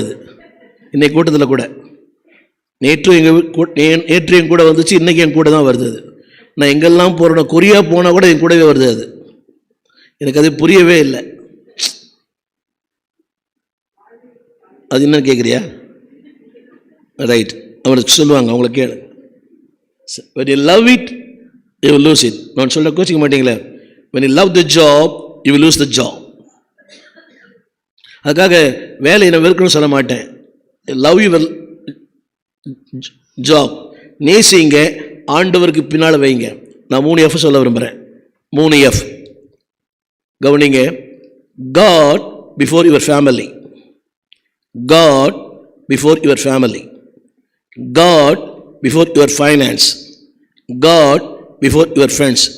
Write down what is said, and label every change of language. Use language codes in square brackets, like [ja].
[ta] அது இன்னைக்கு கூட்டத்தில் கூட, நேற்று என் கூட வந்துச்சு, இன்றைக்கி என் கூட தான் வருது. அது நான் எங்கெல்லாம் போகிறேன், கொரியா போனால் கூட என் கூடவே வருது. அது எனக்கு அது புரியவே இல்லை. அது என்னன்னு கேட்குறியா? ரைட், அவங்களுக்கு சொல்லுவாங்க, அவங்கள கேளு. [en] when you love it, you will lose it. [ta] நான் சொல்ல கோச்சிக்க மாட்டீங்களே. [en] when you love the job, you will lose the job. [ta] அதுக்காக வேலையை நான் வெறுக்கணும்னு சொல்ல மாட்டேன். [en] love your job, [ta] நேசிங்க, ஆண்டவருக்கு பின்னால் வைங்க. நான் 3 F சொல்ல விரும்புகிறேன். 3 F கவனிங்க. [en] God before your family, God before your family, God before your finance, God before your friends.